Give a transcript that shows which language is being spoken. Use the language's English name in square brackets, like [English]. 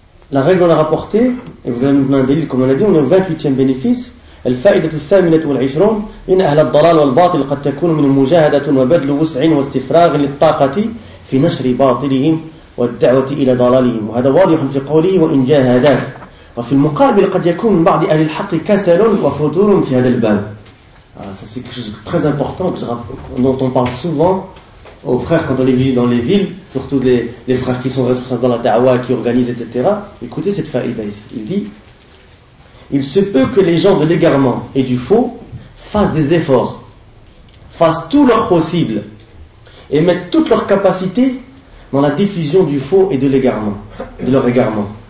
[French] La règle qu'on a rapportée, et vous avez maintenant un délit, comme on l'a dit, on est au 28e bénéfice. [Arabic] الفائدة الثامنة والعشرون إن أهل الضلال والباطل قد تكون من مجاهدة وبذل وسع واستفراغ للطاقة في نشر باطلهم والدعوة إلى ضلالهم وهذا واضح في قوله وإن جاهداك وفي المقابل قد يكون بعض أهل الحق كسل وفتور في هذا الباب. [French] C'est quelque chose de très important dont on parle souvent aux frères quand on les visite dans les villes, surtout les frères qui sont responsables dans la da'wa, qui organisent, etc. Écoutez cette faïda ici. Il dit: il se peut que les gens de l'égarement et du faux fassent des efforts, fassent tout leur possible et mettent toutes leurs capacités dans la diffusion du faux et de l'égarement, de leur égarement.